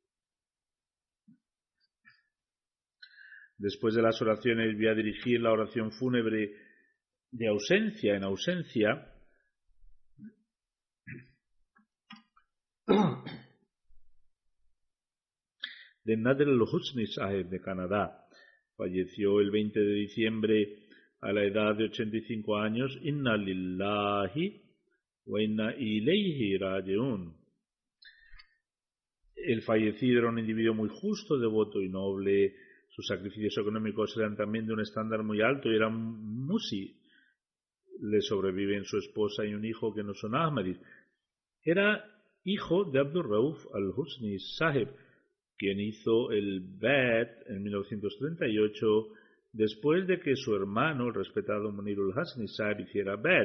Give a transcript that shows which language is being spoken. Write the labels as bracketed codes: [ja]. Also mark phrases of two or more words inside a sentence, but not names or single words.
[es] Después de las oraciones voy a dirigir la oración fúnebre de ausencia en ausencia de Nader al-Husni Sahib de Canadá. Falleció el 20 de diciembre a la edad de 85 años. [ar] إنا لله وإنا إليه راجعون. [es] El fallecido era un individuo muy justo, devoto y noble. Sus sacrificios económicos eran también de un estándar muy alto y era un musi. Le sobreviven su esposa y un hijo que no son Ahmadis. Era hijo de Abdul Rauf al-Husni Sahib, quien hizo el Bait en 1938 después de que su hermano, el respetado Munirul Hasni Sahib, hiciera Bait.